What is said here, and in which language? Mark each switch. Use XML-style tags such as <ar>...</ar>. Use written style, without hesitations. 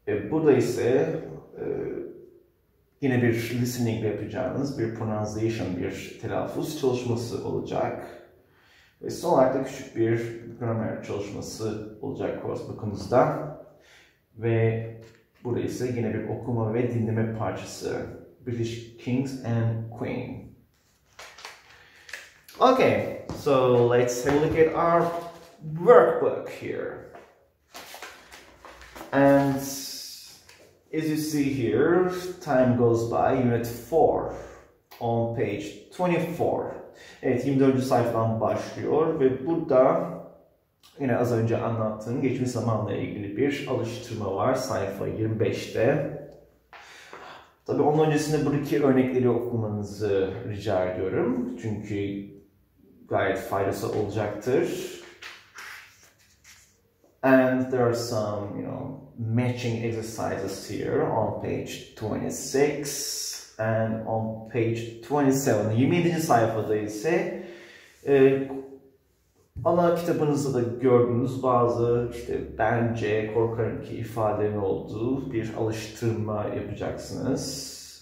<tr>Burada ise yine bir listening yapacağınız bir pronunciation, bir telaffuz çalışması olacak. Ve son olarak da küçük bir grammar çalışması olacak coursebook'umuzda. Ve burada ise yine bir okuma ve dinleme parçası.</tr> <en>British Kings and Queen. Okay, so let's have a look at our workbook here. And as you see here, time goes by, Unit 4 on page 24.</en> <tr>Evet, 24. sayfadan başlıyor ve burada yine az önce anlattığım geçmiş zamanla ilgili bir alıştırma var sayfa 25'te. Tabii onun öncesinde buradaki örnekleri okumanızı rica ediyorum. Çünkü gayet faydası olacaktır.</tr> <en>And there are some, matching exercises here on page 26 and on page 27.</en> <tr>27. sayfada ise ana kitabınızda da gördüğünüz bazı bence, korkarım ki ifadelerin olduğu bir alıştırma yapacaksınız.</tr>